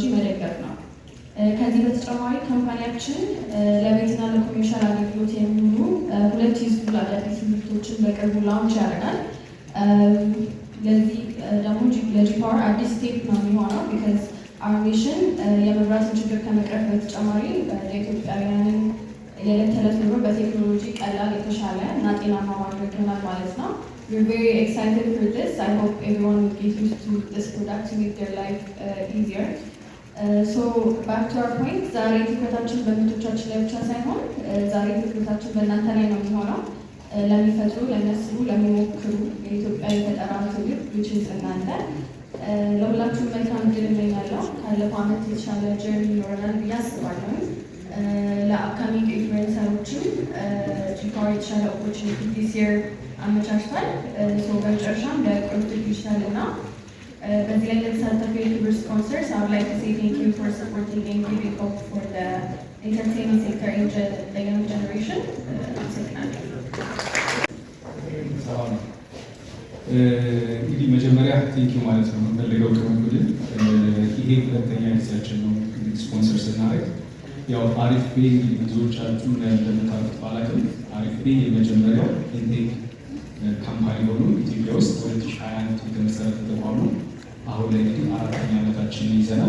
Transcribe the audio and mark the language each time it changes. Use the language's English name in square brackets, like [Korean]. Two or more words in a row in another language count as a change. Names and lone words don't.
[Amharic] መደገፍ ነው። ከዚህ በተጨማሪ ካምፓኒያችን ለቤትና ለኮሜርሻል አገልግሎት የሚውሉ 2 ዩዝፉል አዳዲስ ምርቶችን በቅርቡ ላውንች ያደርጋል። ለዚህ ደግሞ ለጂፓወር አዲስ ስቴፕ ነው የሚሆነው። [English] because our mission [Amharic] የመብራትን ችግር ከመቅረፍ በተጨማሪ ለኢትዮጵያውያንን የዕለት ተዕለት ኑሮ በቴክኖሎጂ ቀላል፣ የተሻለ እና ጤናማ ማድረግ ይሆናል ማለት ነው። [English] We're very excited for this. I hope everyone will get used to this product to make their life easier. So back to our point, [Amharic] ዛሬ ትኩረታችን በምርቶቻችን ላይ ብቻ ሳይሆን ዛሬ ትኩረታችን በእናንተ ላይ ነው የሚሆነው። ለሚፈጥሩ፣ ለሚያስቡ፣ ለሚሞክሩ የኢትዮጵያ የፈጠራ ትውልድ [English] which is [Amharic] እናንተ። ለሁላችሁም መልካም እድል እመኛለሁ። ካለፈው ዓመት የተሻለ ጀርኒ ይኖረናል ብዬ አስባለሁ። ለአፕካሚንግ ኢንፍሉዌንሰሮችም ጂፓወር የተሻለ [English] opportunity this year [Amharic] አመቻችቷል። በመጨረሻም ለቁርጥ ዲጂታል እና በዚህ ላይ ለተሳተፉ የክብር ስፖንሰርስ [English] I would like to say thank you for supporting and giving hope for the entertainment sector in the young generation. [Amharic] እንግዲህ መጀመሪያ ቴንኪው ማለት ነው የምፈልገው ከመንገድ ይሄ ሁለተኛ ጊዜያችን ነው ስፖንሰር ስናደርግ። ያው አሪፍ ፔ ብዙዎቻችሁ እንደምታውቁት ባላቅም አሪፍ ፔ የመጀመሪያው ኢንቴክ ካምፓኒ ሆኖ ኢትዮጵያ ውስጥ 2021 የተመሰረተ ተቋም ነው። አሁን ላይ እንግዲህ 4ኛ ዓመታችንን ይዘናል።